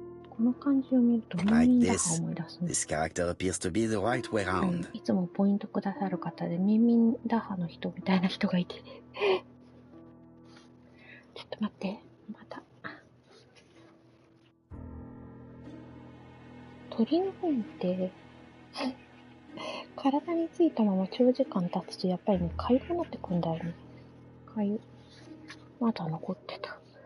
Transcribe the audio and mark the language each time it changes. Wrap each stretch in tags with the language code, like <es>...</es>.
<ja>この漢字を見るとムーミン打破を思い出すね。</ja> <en>This character appeers to be the right way round.</en> <ja>いつもポイントくださる方でムーミン打破の人みたいな人がいて、ちょっと待って、また。鳥の糞って体についたまま長時間経つとやっぱりね、痒くなってくんだよね。痒。まだ残ってた。</ja>